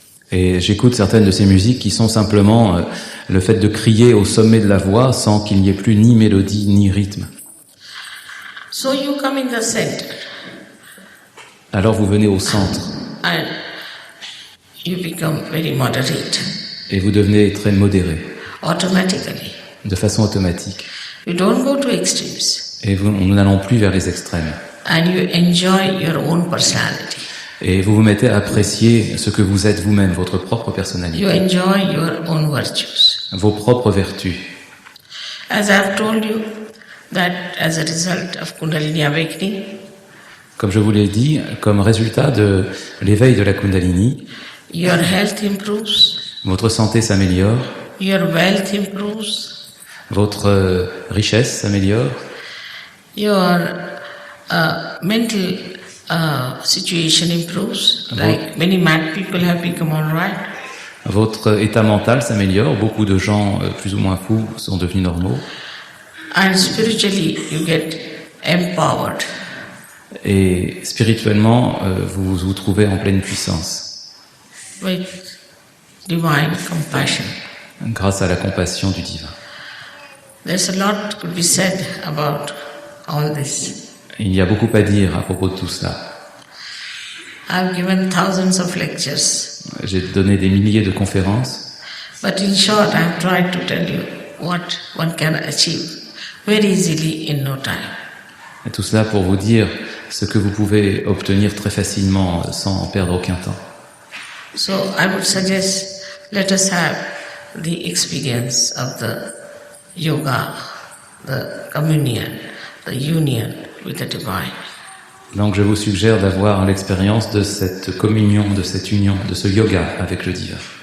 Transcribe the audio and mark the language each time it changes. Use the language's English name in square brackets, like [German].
[French] Et j'écoute certaines de ces musiques qui sont simplement le fait de crier au sommet de la voix sans qu'il n'y ait plus ni mélodie ni rythme. [English] So you come in the center [French] Alors vous venez au centre [English] and you become very moderate [French] et vous devenez très modéré, [English] automatically. [French] de façon automatique. [English] You don't go to extremes [French] Et nous n'allons plus vers les extrêmes. [English] and you enjoy your own personality. [French] Et vous vous mettez à apprécier ce que vous êtes vous-même, votre propre personnalité, [English] You enjoy your own virtues. [French] vos propres vertus. [English] As I've told you that as a result of Kundalini awakening, [French] Comme je vous l'ai dit, comme résultat de l'éveil de la Kundalini, [English] your health improves, [French] votre santé s'améliore, [English] your wealth improves, [French] votre richesse s'améliore, [English] your mental situation improves. Like many mad people have become all right. [French] votre état mental s'améliore, beaucoup de gens plus ou moins fous sont devenus normaux, [English] And spiritually, you get empowered. [French] et spirituellement, vous vous trouvez en pleine puissance, [English] With divine compassion. [French] grâce à la compassion du divin. [English] There's a lot could be said about all this. [French] Il y a beaucoup à dire à propos de tout cela. [English] I've given thousands of lectures, [French] J'ai donné des milliers de conférences, [English] but in short, I've tried to tell you what one can achieve very easily in no time. [French] et tout cela pour vous dire ce que vous pouvez obtenir très facilement sans perdre aucun temps. [English] So I would suggest let us have the experience of the yoga, the communion, the union with the divine. [French] Donc je vous suggère d'avoir l'expérience de cette communion, de cette union, de ce yoga avec le divin.